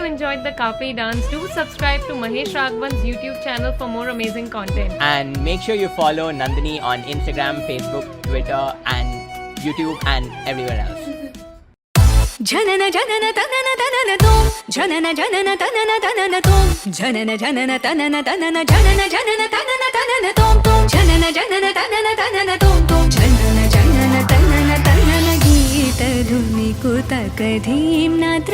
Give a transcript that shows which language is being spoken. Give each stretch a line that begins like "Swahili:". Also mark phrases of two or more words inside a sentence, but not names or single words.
English: enjoyed the Kapi dance, do subscribe to Mahesh Raghavan's YouTube channel for more amazing content. And make sure you follow Nandini on Instagram, Facebook, Twitter, and YouTube, and everywhere else. ಜನನ ಜನನ ತನನ ತನನ ತೋಂ ಜನನ ಜನನ ತನನ ತನನ ತೋಂ ಜನನ ಜನನ ತನನ ತನನ ಜನನ ಜನನ ತನನ ತನನ ತೋಂ ತೋಂ ಜನನ ಜನನ ತನನ ತನನ ತೋಂ ತೋಂ ಜನನ ಜನನ ತನನ ತನನ ಗೀತ ಧುನಿ ಕುತಕ ಧೀಂ ನಾತ್ರ